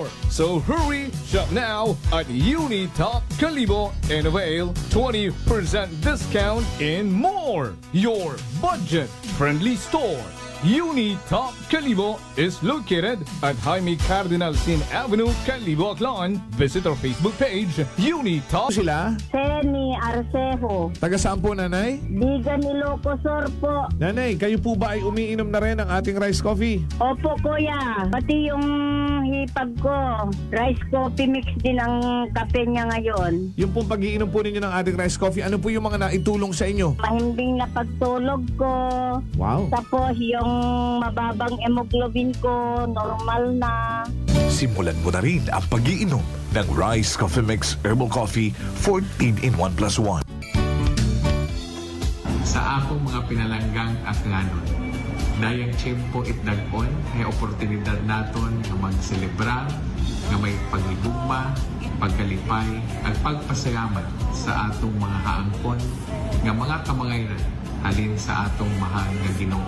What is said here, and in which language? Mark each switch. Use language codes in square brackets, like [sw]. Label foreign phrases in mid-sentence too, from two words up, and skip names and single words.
[en] So hurry, shop now at Unitop Kalibo and avail 20% discount and more. Your budget-friendly store. Unitop Kalibo is located at Jaime Cardinal Sin Avenue, Kalibo, Aklan. Visit our Facebook page, Unitop. [tl] Sila? Penny Arcejo. Taga saan po, nanay? Bigan Ilocosur po. Nanay, kayo po ba ay umiinom na rin ng ating rice coffee? Opo, kuya. Pati yung hipag ko, rice coffee mix din ang kape niya ngayon. Yung pong pag-iinom po ninyo ng ating rice coffee, ano po yung mga naitulong sa inyo? Mahimbing na pagtulog ko. Wow. Tapos yung mababang hemoglobin ko, normal na. Simulan mo na rin ang pag-iinom ng Rice Coffee Mix Herbal Coffee 14 in 1+1. [akl] Sa akong mga pinalanggang aklanon, dayang tiyempo itdag-on ay oportunidad naton na magselebra nga may paghigugma, pagkalipay, at pagpasalamat sa atong mga haangkon nga mga kamangayran halin sa atong mahal nga Ginoo.